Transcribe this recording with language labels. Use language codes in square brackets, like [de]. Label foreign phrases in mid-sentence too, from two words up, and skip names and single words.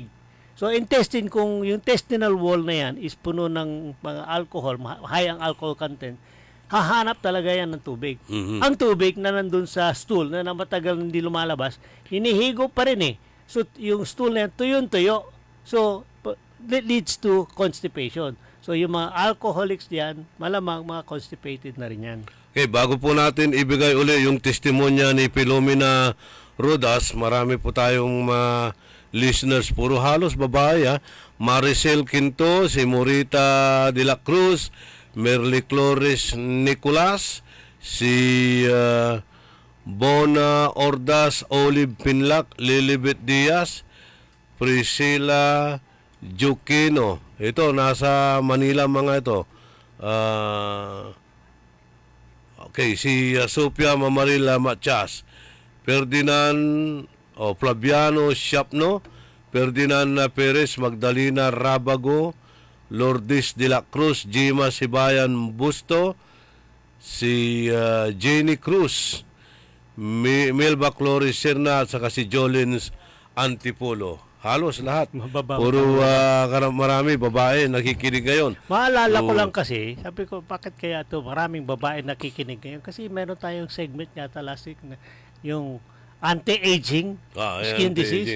[tl] So, intestine, kung yung [en] intestinal wall [tl] na yan is puno ng mga alcohol, high ang [en] alcohol content, [tl] hahanap talaga yan ng tubig. Ang tubig na nandun sa stool na matagal hindi lumalabas, hinihigo pa rin So, yung stool na yan, tuyo-tuyo. [en] So, that leads to constipation. [tl] So, yung mga alcoholics diyan, malamang mga constipated na rin yan. Okay, bago po natin ibigay uli yung testimonya ni Filomena Rodas, marami po tayong listeners, puro halos babae. Maricel Quinto, si Morita de la Cruz, Merly Clores Nicolas, si Bona Ordas, Olive Pinlac, Lilibet Diaz, Priscilla Jukino. Ito, nasa Manila mga ito. Okay, si Sophia Mamarila Matias, Ferdinand Flaviano Siapno, Ferdinand Perez, Magdalena Rabago, Lourdes de la Cruz, Jima Sibayan Busto, si Jenny Cruz, Melba Cloris Serna, at saka si Jolins Antipolo. Halos lahat. Puro marami babae nakikinig ngayon. Maalala ko lang kasi, sabi ko, bakit kaya ito maraming babae nakikinig ngayon? Kasi meron tayong segment yata [en] last week [tl] na yung [en] anti-aging skin disease.